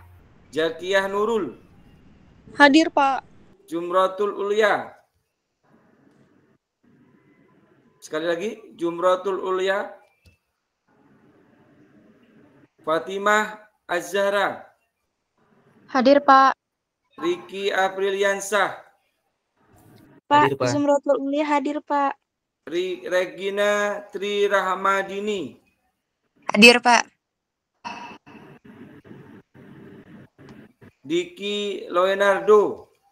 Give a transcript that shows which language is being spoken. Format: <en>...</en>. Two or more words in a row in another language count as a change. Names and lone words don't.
<id>Jakiyah Nurul. Hadir, Pak. Jumratul Ulia. Sekali lagi, Jumratul Ulia. Fatimah Az-Zahra. Hadir, Pak. Riki Apriliansah. Hadir, Pak. Zumratul Ulia hadir, Pak. Regina Tri Rahmadini. Hadir, Pak. Diki Leonardo.</id>